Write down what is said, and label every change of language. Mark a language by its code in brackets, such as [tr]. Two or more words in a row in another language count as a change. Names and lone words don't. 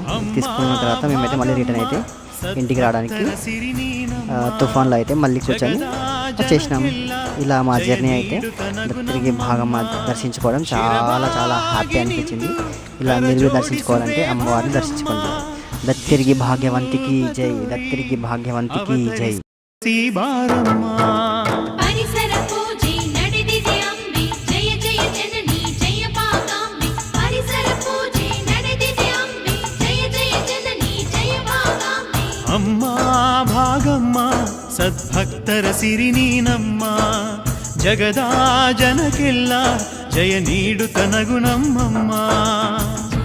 [te] తీసుకున్న తర్వాత మేమైతే మళ్ళీ రిటర్న్ అయితే ఇంటికి రావడానికి తుఫాన్లో అయితే మళ్ళీ కూర్చొని వచ్చేసినాం. ఇలా మా జర్నీ అయితే దత్తిరిగి భాగమ్మ దర్శించుకోవడం చాలా చాలా హ్యాపీ అనిపించింది. ఇలా మీరు దర్శించుకోవాలంటే అమ్మవారిని దర్శించుకోండి. దత్తిరిగి భాగ్యవంతికి జై, దత్తిరిగి భాగ్యవంతికి జై. [kn] ಪರಿಸರ ಪೂಜೆ ನಡೆದಿದೆ ಅಂಬೆ ಜಯ ಜಯ ಜನನಿ ಜಯ ಭಾಗಾಂಬೆ ಪರಿಸರ ಪೂಜೆ ನಡೆದಿದೆ ಅಂಬೆ ಜಯ ಜಯ ಜನನಿ ಜಯ ಭಾಗಾಂಬೆ ಅಮ್ಮ ಭಾಗಮ್ಮ ಸದ್ಭಕ್ತರ ಸಿರಿ ನೀನಮ್ಮ ಜಗದಾ ಜನಕ್ಕೆಲ್ಲ ಜಯ ನೀಡುತ್ತ ನಗು ನಮ್ಮಮ್ಮ